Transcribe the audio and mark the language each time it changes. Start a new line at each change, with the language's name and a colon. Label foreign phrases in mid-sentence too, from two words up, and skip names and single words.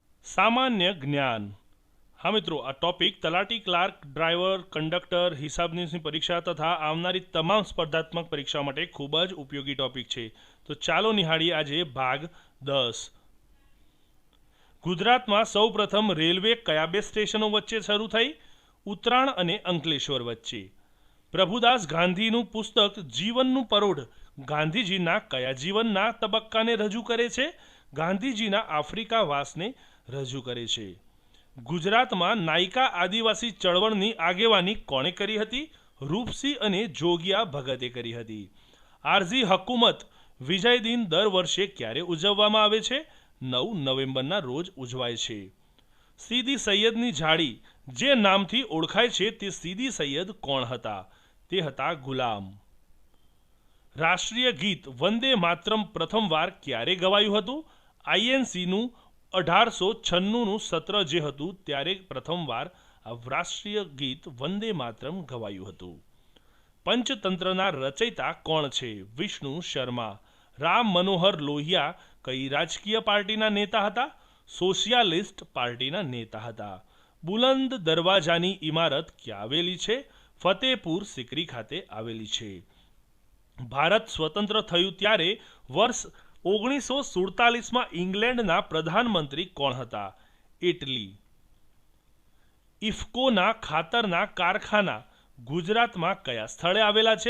Gujarati: સામાન્ય જ્ઞાન। હા મિત્રો, આ ટોપિક તલાટી, ક્લાર્ક, ડ્રાઇવર, કંડક્ટર, હિસાબનીશની પરીક્ષા તથા આવનારી તમામ સ્પર્ધાત્મક પરીક્ષા માટે ખૂબ જ ઉપયોગી ટોપિક છે। તો ચાલો નિહાળીએ આજે ભાગ 10। ગુજરાતમાં સૌ પ્રથમ રેલવે કયા બે સ્ટેશનો વચ્ચે શરૂ થઈ? ઉતરાણ અને અંકલેશ્વર વચ્ચે। પ્રભુદાસ ગાંધીનું પુસ્તક જીવનનું પરોઢ ગાંધીજીના કયા જીવનના તબક્કાને રજૂ કરે છે? ગાંધીજીના આફ્રિકાવાસને રજૂ કરે છે। ગુજરાતમાં નાયકા આદિવાસી ચળવળની આગેવાની કોણે કરી હતી? રૂપસિંહ અને જોગિયા ભગતે કરી હતી। આરઝી હકૂમત વિજય દિન દર વર્ષે ક્યારે ઉજવવામાં આવે છે? 9 નવેમ્બરના રોજ ઉજવાય છે। સીદી સૈયદની ઝાડી જે નામથી ઓળખાય છે તે સીદી સૈયદ કોણ હતા? તે હતા ગુલામ। રાષ્ટ્રીય ગીત વંદે માતરમ પ્રથમવાર ક્યારે ગવાયું હતું? આઈએનસીનું 1896 સત્ર જે હતું ત્યારે પ્રથમવાર આ રાષ્ટ્રીય ગીત વંદે માતરમ ગવાયું હતું। પંચતંત્રના રચયિતા કોણ છે? विष्णु शर्मा। રામ મનોહર લોહિયા કઈ રાજકીય પાર્ટીના નેતા હતા? સોશિયાલિસ્ટ પાર્ટીના નેતા હતા। બુલંદ દરવાજાની ઇમારત ક્યાં આવેલી છે? ફતેપુર સિકરી ખાતે આવેલી છે। ભારત સ્વતંત્ર થયું ત્યારે વર્ષ 1947 ઇંગ્લેન્ડના પ્રધાનમંત્રી કોણ હતા? ઇટલી। ઇફકોના ખાતરના કારખાના ગુજરાતમાં કયા સ્થળે આવેલા છે?